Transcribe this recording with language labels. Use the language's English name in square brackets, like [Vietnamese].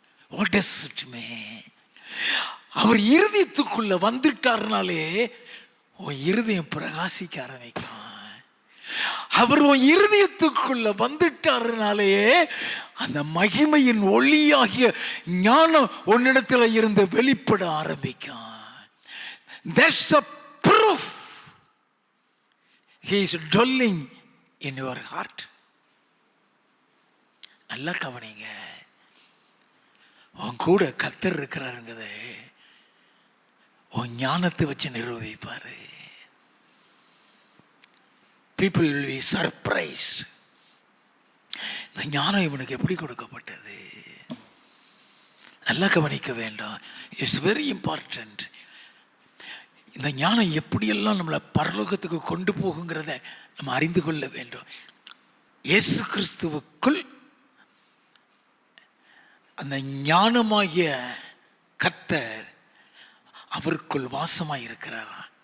[English] What does it mean? [Tamil] அவர் இருதயத்துக்குள்ள வந்துட்டார்னாலே உன் இருதயம் பிரகாசிக்க ஆரம்பிக்கும். அவர் உன் இருதயத்துக்குள்ள வந்துட்டாருனாலே அந்த மகிமையின் ஒளியாகிய ஞானம் உன்னிடத்துல இருந்து வெளிப்பட ஆரம்பிக்கும். [English] That's the proof he is dwelling in your heart. [Tamil] நல்லா கவனிங்க. உன் கூட கர்த்தர் இருக்கிறாருங்கத உன் ஞானத்தை வச்சு நிரூபிப்பாரு. [English] people will be surprised. [Tamil] இந்த ஞானம் இவனுக்கு எப்படி கொடுக்கப்பட்டது? நல்லா கவனிக்க வேண்டும். [English] It's very important. [Tamil] இந்த ஞானம் எப்படியெல்லாம் நம்மளை பரலோகத்துக்கு கொண்டு போகுங்கிறத நம்ம அறிந்து கொள்ள வேண்டும். இயேசு கிறிஸ்துவுக்குள் அந்த ஞானமாகிய கர்த்தர் அவருக்குள் வாசமாய் இருக்கிறாரா.